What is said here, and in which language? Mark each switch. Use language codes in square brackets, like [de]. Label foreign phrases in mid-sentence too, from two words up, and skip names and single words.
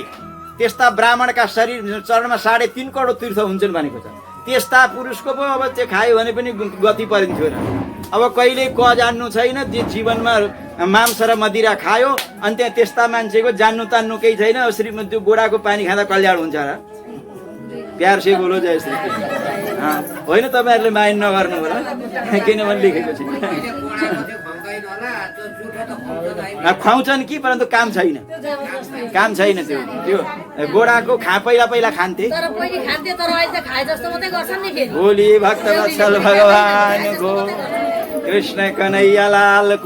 [ne] त्यस्ता ब्राह्मणका शरीर चरणमा 3.5 करोड तीर्थ हुन्छन् भनेको छ। त्यस्ता पुरुषको पो अब त्यो खायो भने पनि गति परिन्थ्यो र। अब कहिले क जान्नु छैन, जे जीवनमा मांस र मदिरा खायो अनि त्यहाँ त्यस्ता मान्छेको जान्नु तान्नु केही छैन। श्रीमती त्यो गोडाको पानी खाँदा कल्याण हुन्छ र? [hi] प्यार से बोलो जय श्री कृष्ण। [ne] होइन, तपाईँहरूले माइन नगर्नु होला, किनभने लेखेको छ। खुवाउँछन् कि, परन्तु काम छैन, काम छैन। त्यो गोडाको पहिला खान्थे। बोली भक्तवत्सल भगवानको कृष्ण कन्हैया लालको।